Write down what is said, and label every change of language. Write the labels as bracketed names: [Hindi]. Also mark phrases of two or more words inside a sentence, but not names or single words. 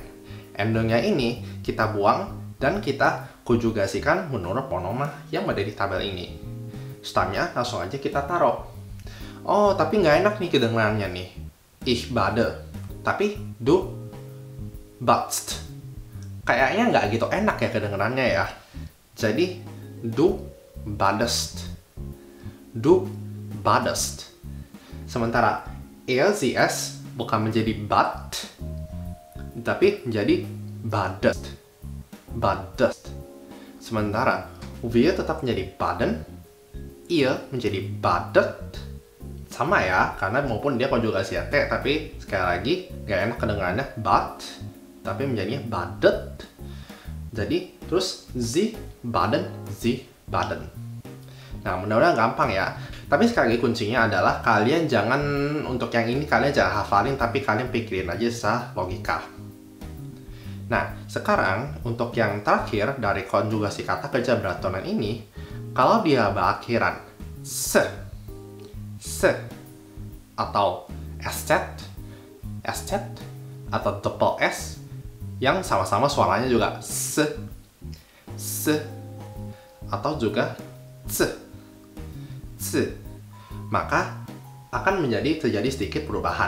[Indonesian] Endongnya ini kita buang dan kita konjugasikan menurut pronoma yang ada di tabel ini. Stamnya langsung aja kita taruh. Oh, tapi nggak enak nih kedengarannya nih. [German] Ich bade. Tapi du badst. [Indonesian] Kayaknya nggak gitu enak ya kedengarannya ya. [German] Jadi du badest. Du badest. [Indonesian] Sementara es bukan menjadi bad, tapi menjadi badest. Badest. Sementara wir tetap menjadi baden, ihr menjadi badet. Sama ya, karena maupun dia konjugasi T, tapi sekali lagi gak enak kedengarannya bad, tapi menjadinya badet. Jadi terus [German] sie baden, sie baden. [Indonesian] Nah, mudah-mudahan gampang ya. Tapi sekali lagi kuncinya adalah kalian jangan, untuk yang ini kalian jangan hafalin, tapi kalian pikirin aja secara logika. Nah, sekarang untuk yang terakhir dari konjugasi kata kerja beraturan ini, kalau dia berakhiran se, atau estet, atau double s, yang sama-sama suaranya juga se, atau juga c, maka akan terjadi sedikit perubahan.